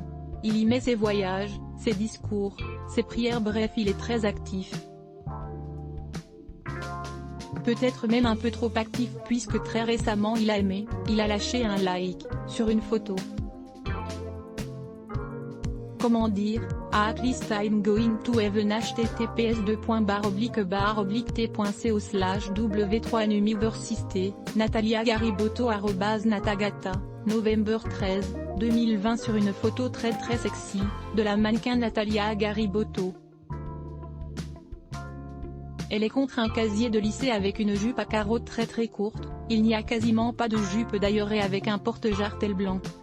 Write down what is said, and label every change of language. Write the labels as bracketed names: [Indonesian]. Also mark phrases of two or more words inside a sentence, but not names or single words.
[French] Il y met ses voyages, ses discours, ses prières, bref il est très actif. Peut-être même un peu trop actif puisque très récemment il a aimé, il a lâché un like, sur une photo. Comment dire, [English] at least I'm going to heaven. https://t.co/w3numiversité, Natalia Garibotto @natagata, [French] novembre 13, 2020. Sur une photo très sexy, de la mannequin Natalia Garibotto. Elle est contre un casier de lycée avec une jupe à carreaux très courte, il n'y a quasiment pas de jupe d'ailleurs et avec un porte-jartel blanc.